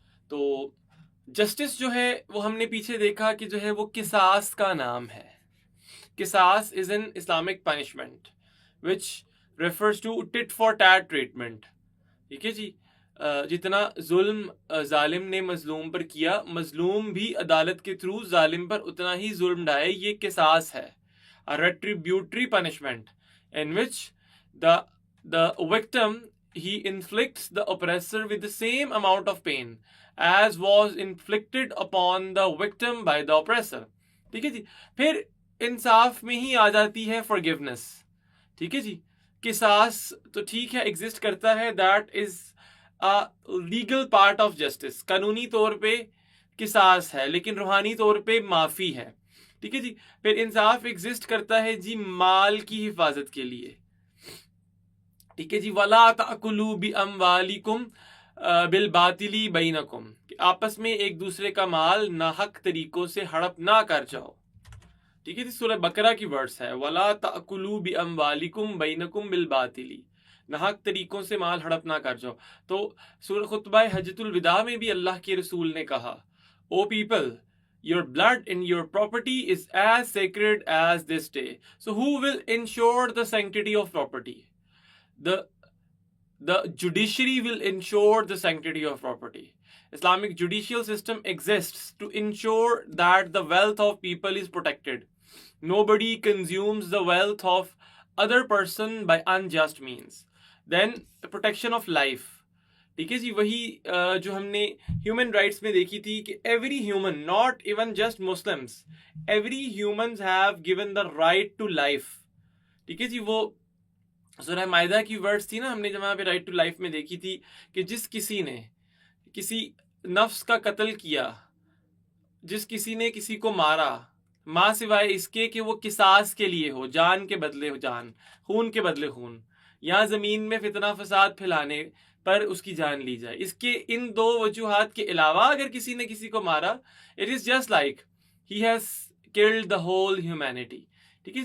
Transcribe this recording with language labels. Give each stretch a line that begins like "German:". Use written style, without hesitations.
Hindi: तो जस्टिस जो है वो हमने पीछे देखा कि जो है वो किसास का नाम है.
English: किसास is an Islamic punishment which refers to tit for tat treatment.
Hindi: ठीक है जी. जितना जुल्म जालिम ने मजलूम पर किया, मजलूम भी अदालत के थ्रू जालिम पर उतना ही जुल्म ढाए. ये किसास है,
English: a retributory punishment in which the victim, he inflicts the oppressor with the same amount of pain as was inflicted upon the victim by the oppressor.
Hindi: ठीक है जी. फिर इंसाफ में ही आ जाती है forgiveness. ठीक है जी. किसास तो ठीक है, एग्जिस्ट करता है,
English: That is legal part of justice.
Hindi: कानूनी तौर पे किसास है, लेकिन रूहानी तौर पे माफी है. ठीक है जी. फिर इंसाफ एग्जिस्ट करता है जी माल की हिफाजत के लिए. ठीक है जी.
Arabic: वला ताकुलू बि अमवालिकुम बिल बातिली बैनकुम,
Hindi: आपस में एक दूसरे का माल नाहक तरीकों से हड़प ना कर जाओ. ठीक है जी. सूरह बकरा की वर्ड्स है,
Arabic: वला ताकुलू बि अमवालिकुम बैनकुम बिल बातिली,
Hindi: नाहक तरीकों से माल हड़प ना कर जाओ. तो सूरह खुतबा हज्जतुल विदा में भी अल्लाह के रसूल ने कहा,
English: O people, your blood and your property is as sacred as this day. So who will ensure the sanctity of property? The judiciary will ensure the sanctity of property. Islamic judicial system exists to ensure that the wealth of people is protected. Nobody consumes the wealth of other person by unjust means. Then the protection of life.
Hindi: ठीक है जी. वही जो हमने human rights में देखी थी कि
English: Every human, not even just Muslims, every humans have given the right to life.
Hindi: ठीक है जी. वो सूरह माइदा की वर्ड्स थी ना, हमने जब वहाँ पे राइट टू लाइफ में देखी थी कि जिस किसी ने किसी नफ्स का कत्ल किया, जिस किसी ने किसी को मारा, माँ सिवाय इसके कि वो किसास के लिए हो, जान के बदले हो जान, खून के बदले खून, या ज़मीन में फितना फसाद फैलाने पर उसकी जान ली जाए, इसके इन दो वजूहात के अलावा अगर किसी ने किसी को मारा,
English: It is just like he has killed the whole humanity.
Hindi: ठीक है.